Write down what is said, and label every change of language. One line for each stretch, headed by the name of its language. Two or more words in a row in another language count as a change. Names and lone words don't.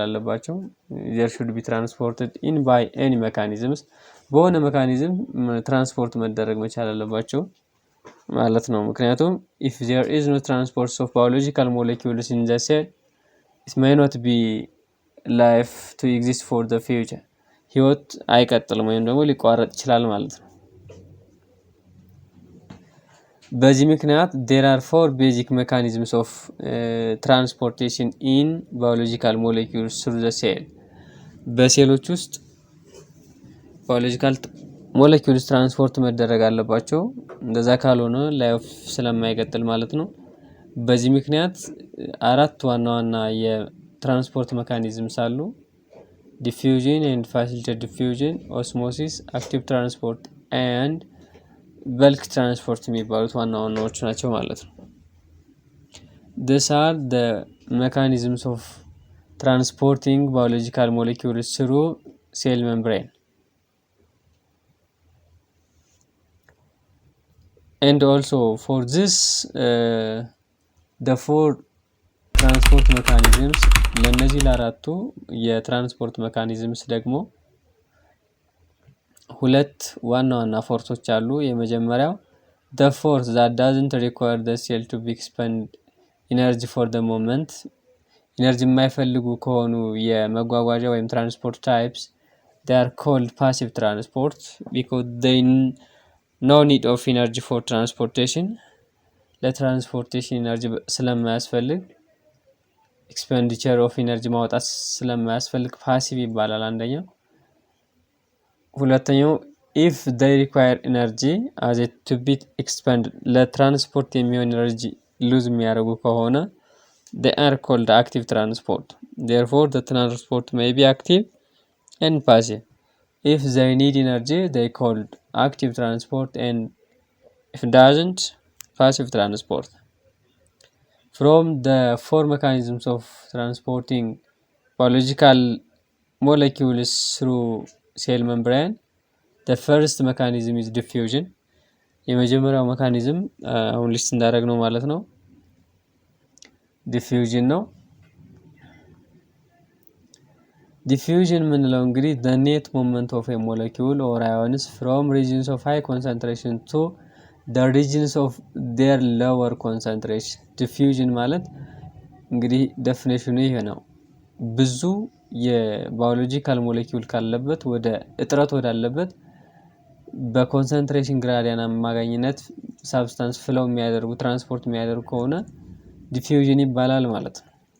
English: አለባቸው። there should be transported in by any mechanisms
Amharic: በሆነ ሜካኒዝም ትራንስፖርት መደረግ መቻል አለባቸው ማለት ነው። ምክንያቱም
English: if there is no transport of biological molecules in the cell it may not be life to exist for the future
Amharic: ህይወት አይቀጥልም ወይም ደግሞ ሊቋረጥ ይችላል ማለት ነው። በዚህ ምክንያት
English: there are four basic mechanisms of transportation in biological molecules through the cell
Amharic: በሴሎች ውስጥ
English: biological molecules transport
Amharic: መደረግ አለባቸው እንደዛ ካልሆነ ላይፍ ስለማይቀጥል ማለት ነው። በዚህ ምክንያት አራት ዋና ዋና የትራንስፖርት ሜካኒዝምስ አሉ።
English: diffusion and facilitated diffusion, osmosis, active transport and bulk transport
Amharic: የሚባሉት ዋና ዋናዎቹ ናቸው ማለት ነው።
English: these are the mechanisms of transporting biological molecules through cell membrane and also for this the four transport mechanisms
Amharic: ለነዚህ ለአራቱ የትራንስፖርት ሜካኒዝምስ ደግሞ ሁለት ዋና ዋና ፎርሶች አሉ። የመጀመሪያው
English: the force that doesn't require the cell to be expend energy for the moment
Amharic: ኢነርጂ የማይፈልጉ ከሆኑ የመጓጓዣ ወይም ትራንስፖርት ታይፕስ
English: they are called passive transport because they no need of energy for transportation
Amharic: ለትራንስፖርቴሽን ኢነርጂ ስለማያስፈልግ ኤክስፔንዲቸር ኦፍ ኢነርጂ ማውጣት ስለማያስፈልግ ፓሲቭ ይባላል አንደኛው።
English: ሁለተኛው if they require energy as it to be expended
Amharic: ለትራንስፖርት የሚሆን ኢነርጂ ሉዝ የሚያደርጉ ከሆነ
English: they are called active transport therefore the transport may be active and passive if they need energy they called active transport and if doesn't passive transport. From the four mechanisms of transporting biological molecules through cell membrane the first mechanism is diffusion
Amharic: የመጀመሪያው ሜካኒዝም አሁን ሊስት እንዳደረግ ነው ማለት ነው
English: diffusion ነው።
Amharic: diffusion ምንለው እንግዲህ
English: the net movement of a molecule or ions from regions of high concentration to the regions of their lower concentration
Amharic: diffusion ማለት እንግዲህ ዴፊኒሽኑ ይሄ ነው። ብዙ የባዮሎጂካል ሞለኪውል ካለበት ወደ እጥረት ወዳለበት በኮንሰንትሬሽን ግራዲያን አማካኝነት
English: substance flow
Amharic: የሚያደርጉ ትራንስፖርት የሚያደርጉ ከሆነ ዲፊውዥን ይባላል ማለት ነው።